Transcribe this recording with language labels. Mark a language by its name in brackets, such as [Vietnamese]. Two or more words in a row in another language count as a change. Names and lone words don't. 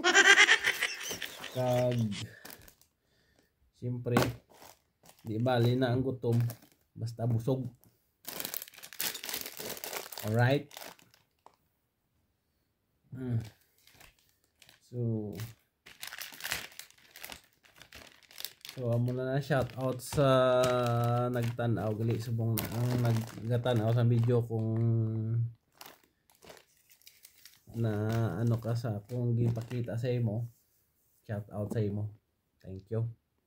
[Hiligaynon] Kag siyempre di bali na ang gutom basta busog. [English] Alright? [Hiligaynon] So amo na [English] shout out [Hiligaynon] sa nagtan-aw gali subong na ang nagatan-aw sa video kung na ano ka sa kung gipakita sa imo. [English] Shout out [Hiligaynon] sa imo. [English] Thank you.